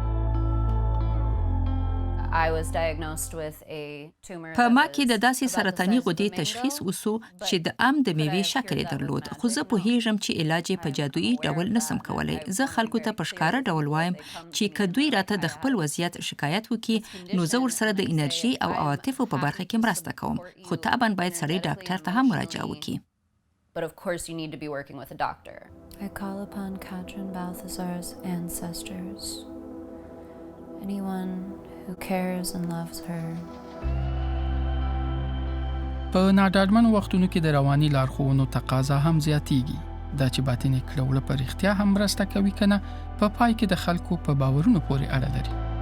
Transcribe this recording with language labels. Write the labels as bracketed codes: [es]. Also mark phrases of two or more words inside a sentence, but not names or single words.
[ps] په ما کې د داسې سرطاني غدې تشخیص وسو چې د د میوې شکل درلود، خو زه پوهیږم چې علاج په جادویي ډول نسم کولی. زه خلکو ته په ښکاره ډول وایم چې که دوی راته د خپل وضعیت شکایت وکړي نو زه ورسره د انرژي او عواطفو په برخه کې مرسته کوم، خو طبعا باید سړی ډاکټر ته هم مراجعه وکړي. [en] But of course you need to be working with a doctor. I call upon Katrin Balthazar's ancestors. Anyone who cares and loves her. [ps] په ناډاډمنو وختونو کې د رواني لارښوونو تقاضا هم زیاتیږي. دا چې باطني کړوله په رښتیا هم مرسته کوي که نه، په پای کې د خلکو په باورونو پورې اړه لري.